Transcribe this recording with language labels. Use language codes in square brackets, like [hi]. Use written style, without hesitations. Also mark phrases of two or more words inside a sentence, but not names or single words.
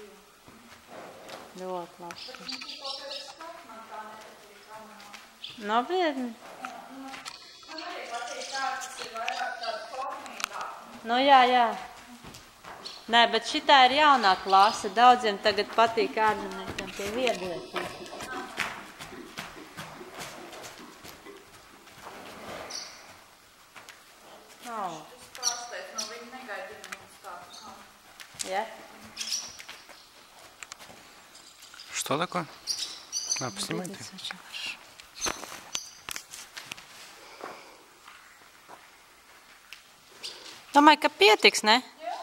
[lv] Ļoti labs. Nopietni? Man arī patīk tā, kas ir vairāk tāda formīgā. Nu jā. Nē, bet šitā ir jaunā klase. Daudziem tagad patīk ārzemniekiem tie viedlietiem. [ru] Я? Что такое? На, поснимай ты. [lv] Domāju, ka pietiks, ne?